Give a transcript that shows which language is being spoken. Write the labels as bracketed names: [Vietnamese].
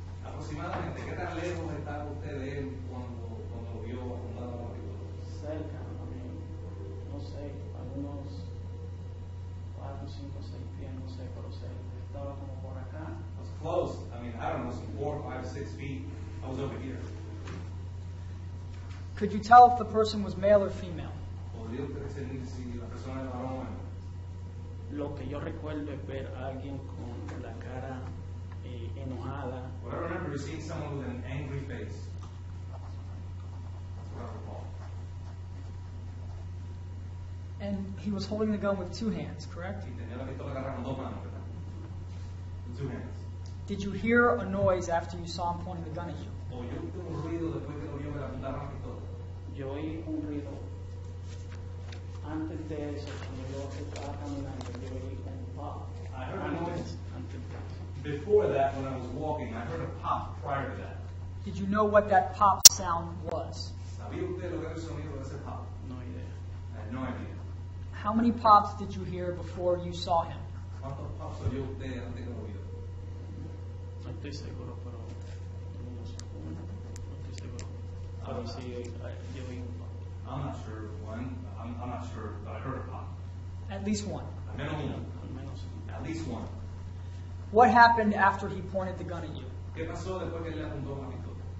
[Spanish] Aproximadamente, ¿qué tan lejos estaba usted de él cuando lo vio apuntando la pistola? Cerca, no sé, algunos 4, 5, 6 pies, no sé, pero cerca. Estaba como por acá. [English] I was close. I mean, I don't know, some 4, 5, 6 feet. I was over here. Could you tell if the person was male or female? [Spanish] ¿Podría usted decir si la persona era varón o hembra? Lo que yo recuerdo es ver a alguien con la cara enojada. [English] What I remember is seeing someone with an angry face. That's what I recall. And he was holding the gun with two hands, correct? [Spanish] Y tenía la pistola agarrada con dos manos, ¿verdad? [English] With 2 hands. Did you hear a noise after you saw him pointing the gun at you? [Spanish] ¿Oyó usted un ruido después que lo vio que le apuntaron la pistola? Yo oí un ruido. Antes de eso, cuando yo estaba caminando, yo oí un pop. [English] I heard a noise. [Spanish] Antes de eso. [English] Before that, when I was walking, I heard a pop prior to that. Did you know what that pop sound was? [Spanish] ¿Sabía usted lo que era el sonido de ese pop? [English] No idea. I had no idea. How many pops did you hear before you saw him? [Spanish] ¿Cuántos pops oyó usted antes que lo vio? No estoy seguro, pero unos, no estoy seguro. Pero sí, yo oí un pop. [English] I'm not sure when. I'm not sure, but I heard a pop. At least one. [Spanish] Al menos uno. Al menos [English] At least one. What happened after he pointed the gun at you? [Spanish] ¿Qué pasó después que él le apuntó la pistola?